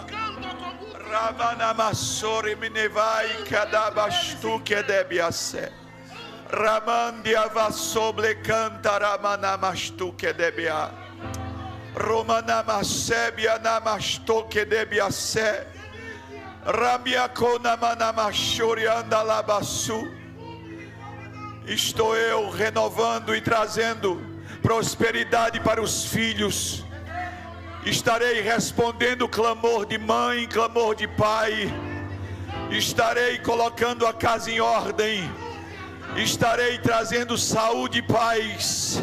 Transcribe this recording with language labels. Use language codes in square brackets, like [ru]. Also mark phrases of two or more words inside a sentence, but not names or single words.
[pt] Ramana masori minevai kadabastu kedebiase. Ramandia vasoble canta ramana mastu kedebia. Romana masebia namasto kedebiase. Ramia konamana mashori andalabasu. Estou eu renovando e trazendo prosperidade para os filhos. Estarei respondendo clamor de mãe, clamor de pai. Estarei colocando a casa em ordem. Estarei trazendo saúde e paz.